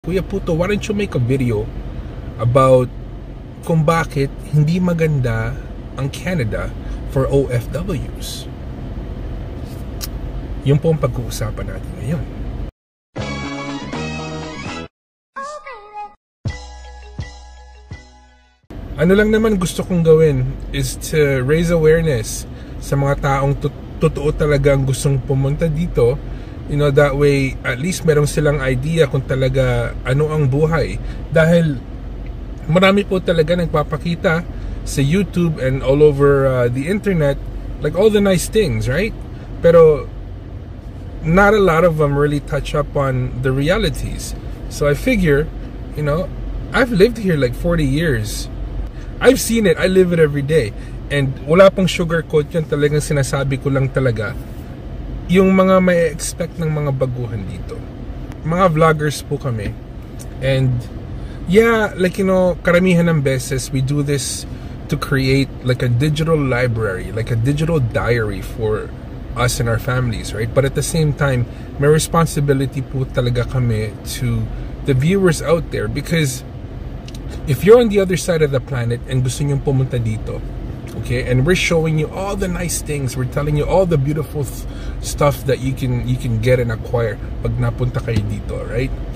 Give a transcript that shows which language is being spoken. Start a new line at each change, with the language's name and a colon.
English: Kuya Puto, why don't you make a video about
Filipino: kung bakit hindi maganda ang
English: Canada for OFWs?
Filipino: Yun po ang pag-uusapan natin ngayon. Ano lang naman gusto kong gawin
English: is to raise awareness
Filipino: sa mga taong totoo talagang gustong pumunta dito.
English: You know, that way, at least
Filipino: meron silang idea kung talaga ano ang buhay. Dahil marami po talaga nagpapakita sa
English: YouTube and all over the internet, like all the nice things, right? Pero not a lot of them really touch up on the realities. So I figure, you know, I've lived here like 40 years. I've seen it. I live it every day.
Filipino: And wala pang sugarcoat yun. Talagang sinasabi ko lang talaga yung mga may expect ng mga baguhan dito. Mga vloggers po kami.
English: And yeah, like, you know,
Filipino: karamihan ng beses,
English: we do this to create like a digital library, like a digital diary for us and our families, right? But at the same time,
Filipino: may responsibility po talaga kami
English: to the viewers out there, because if you're on the other side of the planet and
Filipino: gusto nyo pumunta dito,
English: okay, and we're showing you all the nice things, we're telling you all the beautiful stuff that you can get and acquire
Filipino: pag napunta kayo dito,
English: right?